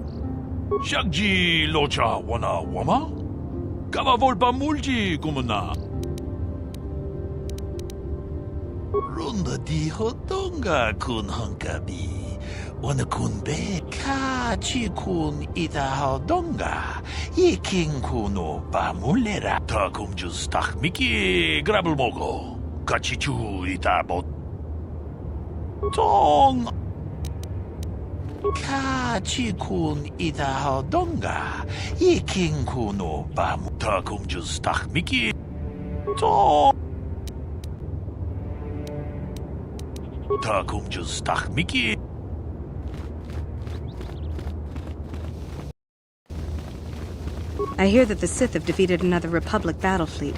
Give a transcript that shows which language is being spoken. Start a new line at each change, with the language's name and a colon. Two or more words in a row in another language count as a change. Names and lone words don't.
English: Shagji locha wana wama? Kava volpa multi kumuna. Runda dijo donga kun hunkabi. Wana kun be ka chi kun ita donga. I king kuno ba mulera. Ta kum jus tak miki grabel mogo. Kachichu ita bot. Tong. Ka chi kun ita donga. I king kuno ba ta kum jus tak miki. Tong. Ta kum jus tak miki. I hear that the Sith have defeated another Republic battle fleet.